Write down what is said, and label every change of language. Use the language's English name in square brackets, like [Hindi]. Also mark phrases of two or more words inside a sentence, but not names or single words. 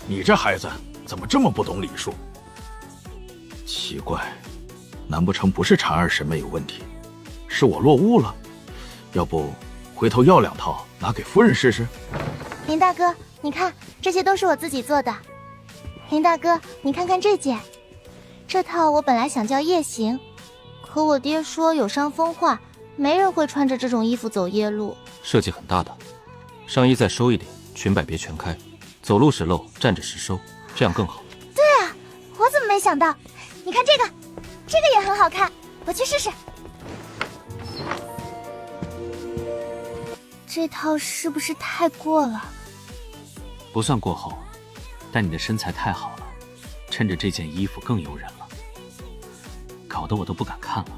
[Chinese] 你這孩子怎麼這麼不懂禮數？奇怪，難不成不是嬋兒審美有問題，是我落伍了？要不回頭要2套拿給夫人試試？林大哥，你看，這些都是我自己做的。林大哥，你看看這件，這套我本來想叫夜行，可我爹說有傷風化，沒人會穿着這種衣服走夜路。設計很大膽，上衣再收一點，裙擺別全開，走路時露，站着時收，這樣更好。對啊，我怎麼沒想到？你看這個也很好看。我去試试。这套是不是太过了？不算过厚，但你的身材太好了，衬着这件衣服更诱人了，搞得我都不敢看了。